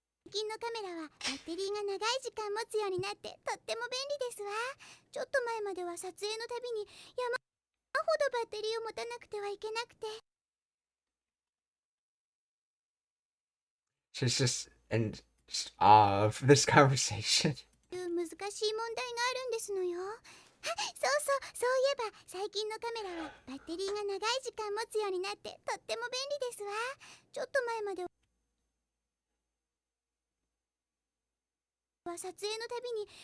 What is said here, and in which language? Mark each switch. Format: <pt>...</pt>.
<ja>最近のカメラはバッテリーが長い時間持つようになってとっても便利ですわ。ちょっと前までは撮影のたびに山ほどバッテリーを持たなくてはいけなくて。</ja> <en>She's just in awe of this conversation.</en> <ja>難しい問題があるんですのよ。そういえば最近のカメラはバッテリーが長い時間持つようになってとっても便利ですわ。ちょっと前までは撮影のたびに</ja>